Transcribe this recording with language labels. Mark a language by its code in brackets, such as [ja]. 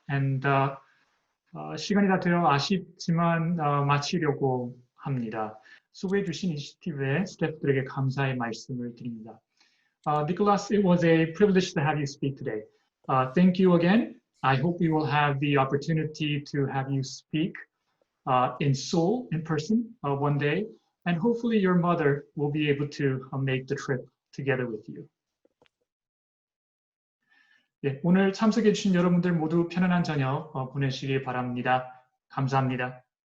[ko] And 시간이 다 되어 아쉽지만 마치려고 합니다. 수고해 주신 이니시티브의 스태프들에게 감사의 말씀을 드립니다. [en] Nicolas, it was a privilege to have you speak today. Thank you again. I hope we will have the opportunity to have you speak in Seoul in person one day. And hopefully your mother will be able to make the trip together with you. [ko] 네, 오늘 참석해 주신 여러분들 모두 편안한 저녁 보내시길 바랍니다. 감사합니다.